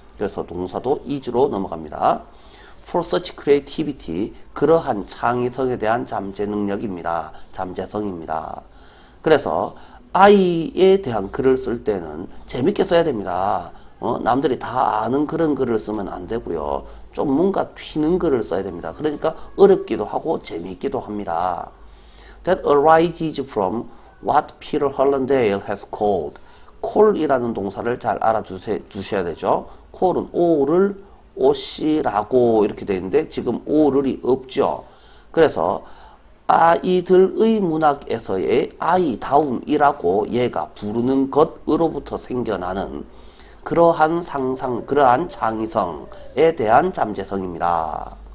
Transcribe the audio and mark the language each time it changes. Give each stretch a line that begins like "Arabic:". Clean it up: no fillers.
Korean: 그래서 동사도 is로 넘어갑니다.
English: For such creativity
Korean: 그러한 창의성에 대한 잠재 능력입니다. 잠재성입니다. 그래서 아이에 대한 글을 쓸 때는 재밌게 써야 됩니다. 남들이 다 아는 그런 글을 쓰면 안 되고요. 좀 뭔가 튀는 글을 써야 됩니다. 그러니까 어렵기도 하고 재미있기도 합니다.
English: That arises from what Peter Hollandale has called.
Korean: call이라는 동사를 잘 알아두셔야 되죠. call은 오를 오시라고 이렇게 되어 있는데 지금 오를이 없죠. 그래서 아이들의 문학에서의 아이다움이라고 얘가 부르는 것으로부터 생겨나는 그러한 상상, 그러한 창의성에 대한 잠재성입니다.